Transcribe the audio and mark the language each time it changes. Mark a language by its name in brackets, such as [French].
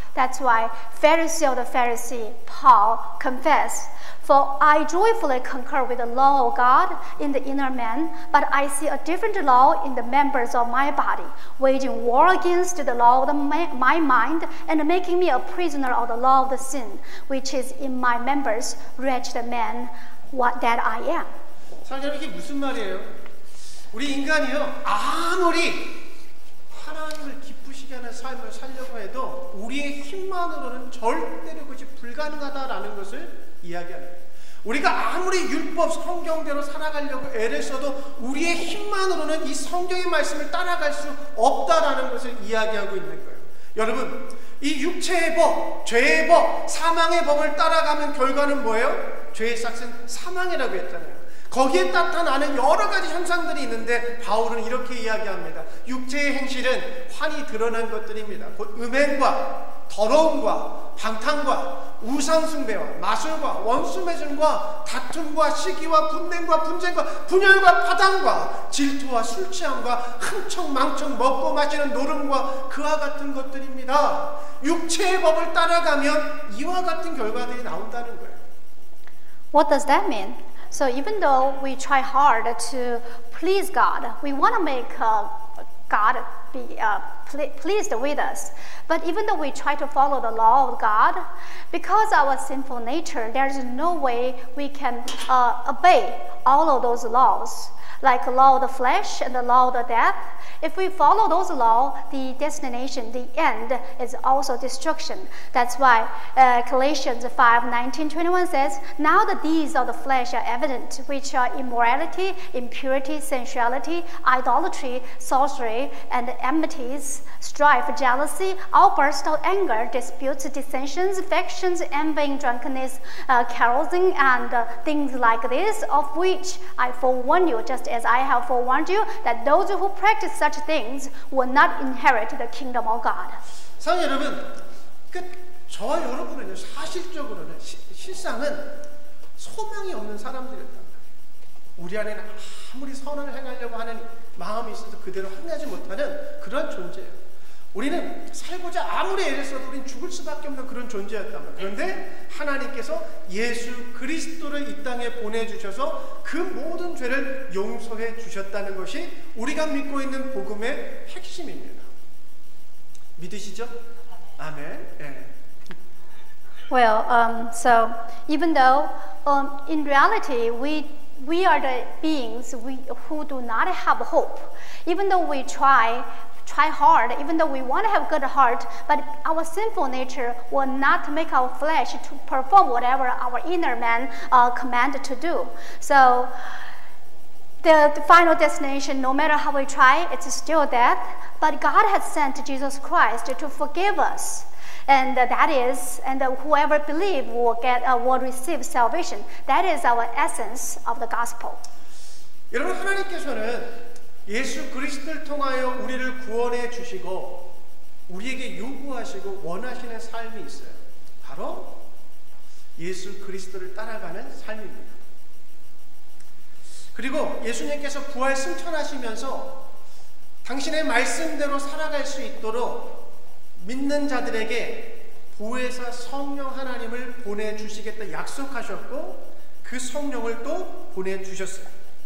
[English] That's why Pharisee of the Pharisee, Paul, confessed, for I joyfully concur with the law of God in the inner man, but I see a different law in the members of my body, waging war against the law of my mind and making me a prisoner of the law of the sin, which is in my members, wretched man, what that I am. [Korean] 사실 이게 무슨 말이에요? 우리 인간이요 아무리 하나님을 기쁘시게 하는 삶을 살려고 해도 우리의 힘만으로는 절대로 그것이 불가능하다라는 것을 이야기합니다. 우리가 아무리 율법 성경대로 살아가려고 애를 써도 우리의 힘만으로는 이 성경의 말씀을 따라갈 수 없다라는 것을 이야기하고 있는 거예요. 여러분, 이 육체의 법, 죄의 법, 사망의 법을 따라가면 결과는 뭐예요? 죄의 삭은 사망이라고 했잖아요. 거기에 나타나는 여러 가지 현상들이 있는데 바울은 이렇게 이야기합니다. 육체의 행실은 환히 드러난 것들입니다. 곧 음행과 더러움과 방탕과 우상숭배와 마술과 원수매질과 다툼과 시기와 분냉과 분쟁과 분열과 파당과 질투와 술취함과 흥청망청 먹고 마시는 노름과 그와 같은 것들입니다. 육체의 법을 따라가면 이와 같은 결과들이 나온다는 거예요. [English] What does that mean? So even though we try hard to please God, we want to make God be pleased with us. But even though we try to follow the law of God, because our sinful nature, there is no way we can obey all of those laws, like the law of the flesh and the law of the death. If we follow those laws, the destination, the end, is also destruction. That's why Galatians 5:19-21 says, "Now the deeds of the flesh are evident, which are immorality, impurity, sensuality, idolatry, sorcery, and enmities, strife, jealousy, outbursts of anger, disputes, dissensions, factions, envying, drunkenness, carousing, and things like this, of which I forewarn you, just as I have forewarned you, that those who practice such things will not inherit the kingdom of God." [Korean] 사랑 여러분, 저와 여러분은 사실적으로는 실상은 소망이 없는 사람들이었단 말이에요. 우리 안에는 아무리 선을 행하려고 하는 마음이 있어도 그대로 행하지 못하는 그런 존재예요. 우리는 살고자 아무리 애를 써도 우리는 죽을 수밖에 없는 그런 존재였단 말이에요. 그런데 하나님께서 예수 그리스도를 이 땅에 보내주셔서 그 모든 죄를 용서해 주셨다는 것이 우리가 믿고 있는 복음의 핵심입니다. 믿으시죠? 아멘. 네. [English] Well, so even though in reality we are the beings who do not have hope, even though we try hard, even though we want to have good heart, but our sinful nature will not make our flesh to perform whatever our inner man commanded to do. So the final destination, no matter how we try, it's still death. But God has sent Jesus Christ to forgive us. And that is, and whoever believes will receive salvation. That is our essence of the gospel. [Korean] 여러분, 하나님께서는 예수 그리스도를 통하여 우리를 구원해 주시고 우리에게 요구하시고 원하시는 삶이 있어요. 바로 예수 그리스도를 따라가는 삶입니다. 그리고 예수님께서 부활 승천하시면서 당신의 말씀대로 살아갈 수 있도록 믿는 자들에게 보혜사 성령 하나님을 보내주시겠다 약속하셨고 그 성령을 또 보내주셨어요.